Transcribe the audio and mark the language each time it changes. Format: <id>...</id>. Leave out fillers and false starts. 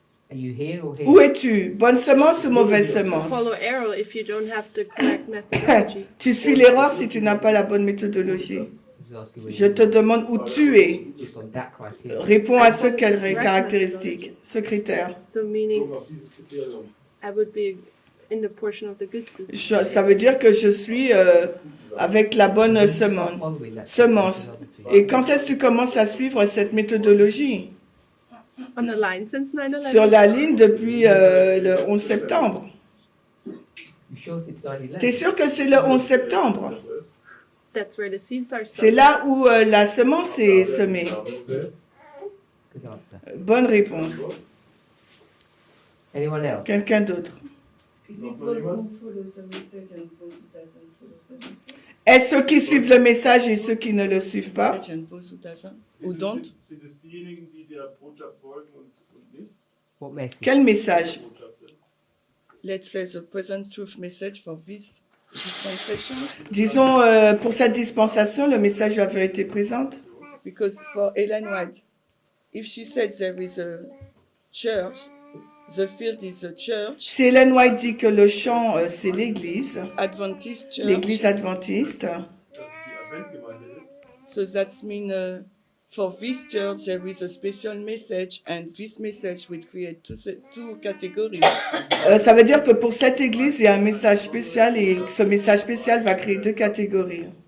<en>are you here or here?</en> <fr>Où es-tu? Bonne semence ou mauvaise semence?</fr> <en>Follow error if you don't have the correct methodology.</en> <fr>Tu suis l'erreur si tu n'as pas la bonne méthodologie.</fr> <en>I was asking where</en> <fr>Je</fr> <en>you</en> <fr>te demande où tu es.</fr> <en>just on that criteria.</en> <fr>Réponds à ce caractéristique, ce critère.</fr> <en>So meaning</en> <de>bezogen auf dieses Kriterium.</de> <en>I would be in the portion of the good seed.</en> <fr>Ça veut dire que je suis avec la bonne semence.</fr> <en>Following that</en> <fr>Semence.</fr> <en>methodology.</en> <fr>Et quand est-ce que tu commences à suivre cette méthodologie?</fr> <en>On the line since 9/11.</en> <fr>Sur la ligne depuis le 11 septembre.</fr> <en>You sure it's 9/11?</en> <fr>T'es sûr que c'est le 11 septembre?</fr> <en>That's where the seeds are</en> <fr>C'est</fr> <en>sown.</en> <fr>là où la semence est semée.</fr> <en>Good answer.</en> <fr>Bonne réponse.</fr> <en>Anyone else?</en> <fr>Quelqu'un d'autre? Est-ce ceux qui suivent le message et ceux qui ne le suivent pas?</fr> <en>Ou don't?</en> <de>Sind es diejenigen, die der Botschaft folgen und nicht?</de> <en>What message?</en> <fr>Quel message?</fr> <de>Botschaften.</de> <en>Let's say the present truth message for this dispensation.</en> <fr>Disons, pour cette dispensation, le message de la vérité présente.</fr> <en>Because for Ellen White, if she said there is a church, the field is a church,</en> <fr>Si Ellen White dit que le champ, c'est l'église,</fr> <en>Adventist church.</en> <fr>l'église adventiste,</fr> <de>Dass es die Adventgemeinde ist.</de> <en>So that means for this church there is a special message, and this message will create two categories.</en> <fr>ça veut dire que pour cette église, il y a un message spécial et ce message spécial va créer deux catégories.</fr>